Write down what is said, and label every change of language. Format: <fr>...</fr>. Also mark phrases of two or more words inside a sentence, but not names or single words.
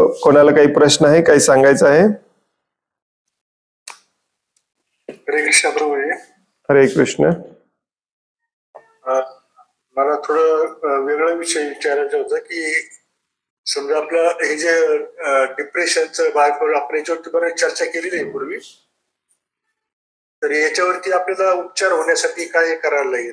<mr>कोणाला काही प्रश्न आहे, काही सांगायचं आहे? हरे कृष्ण प्रभू. हरे कृष्ण. मला थोडं वेगळा विषय विचारायचं होतं की समजा आपलं हे जे डिप्रेशनचं बायपोलर आपण याच्यावरती बरेच चर्चा केलेली आहे पूर्वी, तर याच्यावरती आपल्याला उपचार होण्यासाठी काय करायला लागेल?</mr>